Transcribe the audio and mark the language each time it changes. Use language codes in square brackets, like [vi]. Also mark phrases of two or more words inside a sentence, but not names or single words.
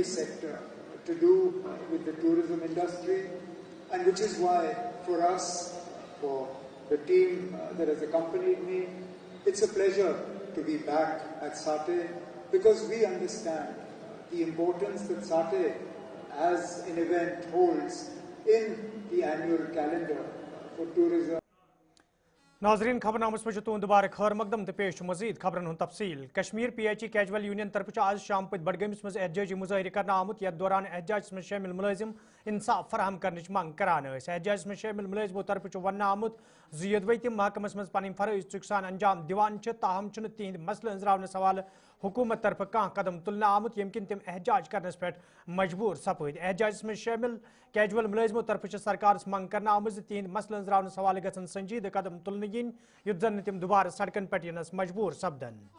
[en] sector to do with the tourism industry, and which is why for us, for the team that has accompanied me, it's a pleasure to be back at SATE, because we understand the importance that SATE as an event holds in the annual calendar for tourism. [ks] नाजरीन खबरनामस पे तुम दोबारा खैर मकदम तो पेश मजीद खबरन हुन तफसील। कश्मीर PHE कैजुअल यूनियन तरफ आज शाम पत बडगमिस मज एहतजाजी मुजाहरे करना आमुत यथ दौरान एहतजाज में शामिल मुलाजिम इंसाफ फराहम करने मंग करान। एहतजाज में शामिल मुलाजिमों तरफ वन आमुत यदवै तम महकमस मज पन फरज चुकसान अंजाम दिवान ताहम तिहद मसल अंजरावन सवाल हुकूमत तरफ कह कदम तुलना आमुत यम किन तम एहतजाज करनस पे मजबूर सपद। एहतजाज में शामिल कैजुअल मुलाजिमों तरफ सरकार मंग करना आमुत तिहद मसल अंजरावन सवाल गन संजीद कदम तुलन yin युद्ध जन तम दोबारा सड़कन पर यनस मजबूर सपदन।